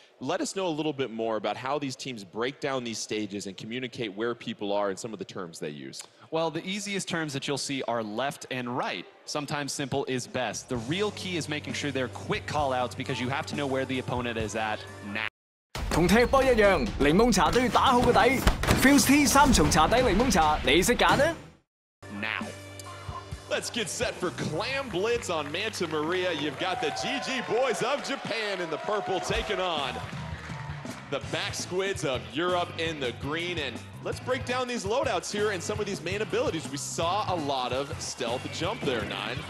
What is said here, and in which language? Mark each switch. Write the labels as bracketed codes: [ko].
[en] Let us know a little bit more about how these teams break down these stages and communicate where people are and some of the terms they use. Well, the easiest terms that you'll see are left and right. Sometimes simple is best. The real key is making sure they're quick call-outs because you have to know where the opponent is at now. [yue] 同踢波一樣，檸檬茶都要打好個底。 Fuse Tea 3重茶底檸檬茶，你識揀啊 [en] ？Now. Let's get set for Clam Blitz on Manta Maria. You've got the GG boys of Japan in the purple taking on the Back Squids of Europe in the green. And let's break down these loadouts here and some of these main abilities. We saw a lot of stealth jump there, 9.